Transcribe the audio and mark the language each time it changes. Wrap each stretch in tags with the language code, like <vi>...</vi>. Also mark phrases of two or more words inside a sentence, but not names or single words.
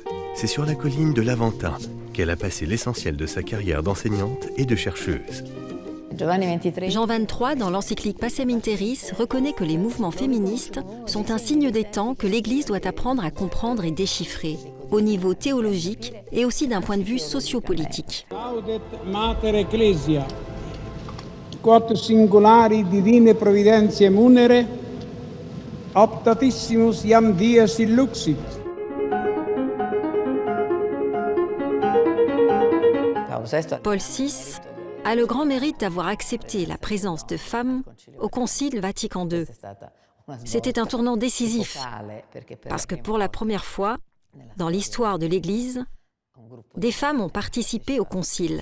<fr>C'est sur la colline de l'Aventin qu'elle a passé l'essentiel de sa carrière d'enseignante et de chercheuse. Jean XXIII, dans l'encyclique Pacem in Terris, reconnaît que les mouvements féministes sont un signe des temps que l'Église doit apprendre à comprendre et déchiffrer, au niveau théologique et aussi d'un point de vue sociopolitique.</fr> <la>Laudet mater ecclesia, quod singulari divine providentiae munere, optatissimus iam dies illuxit.</la> <fr>Paul VI a le grand mérite d'avoir accepté la présence de femmes au Concile Vatican II. C'était un tournant décisif, parce que pour la première fois, dans l'histoire de l'Église, des femmes ont participé au Concile.</fr>